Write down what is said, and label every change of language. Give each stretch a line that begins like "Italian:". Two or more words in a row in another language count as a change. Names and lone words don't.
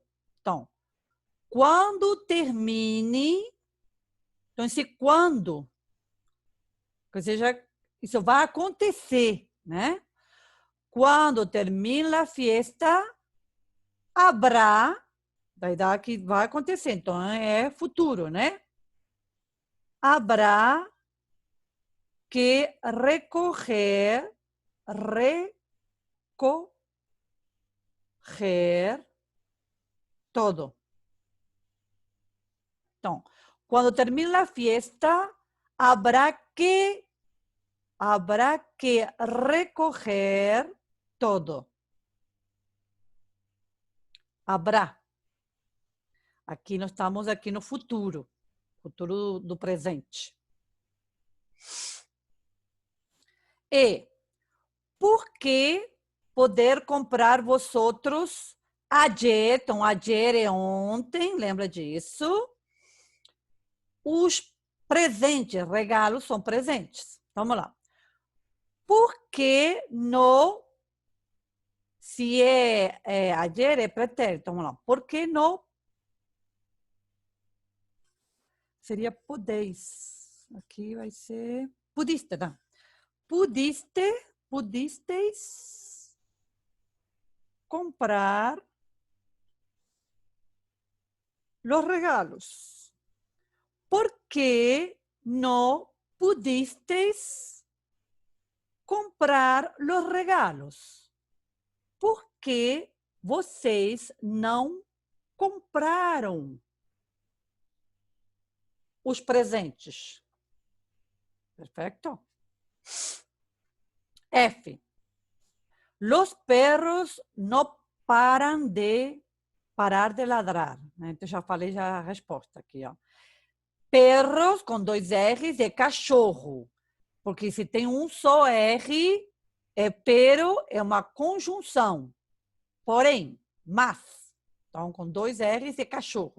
Portuguese: Então, quando termine, então esse quando, ou seja, isso vai acontecer, né? Quando termina a fiesta, haverá, vai dar que vai acontecer, então é futuro, né?
Spanish: Habrá que recoger todo.
Portuguese: Então, quando termina a fiesta,
Spanish: habrá que recoger todo. Habrá.
Portuguese: Aqui nós estamos aqui no futuro do presente. E por que poder
Spanish: comprar vosotros ayer,
Portuguese: então ayer é ontem, lembra disso? Os presentes, regalos são presentes. Vamos lá. Por que no, se ayer é pretérito, vamos lá. Por que no, seria podeis. Aqui vai ser, pudiste, tá?
Spanish: Pudisteis comprar los regalos. ¿Por qué no pudisteis comprar los regalos?
Portuguese: Por que vocês não compraram os presentes? Perfeito? F.
Spanish: Los perros no param de parar de ladrar.
Portuguese: Então, já falei já a resposta aqui, ó. Perros com 2 R's é cachorro. Porque se tem um só R, pero é uma conjunção. Porém, mas. Então, com 2 R's é cachorro.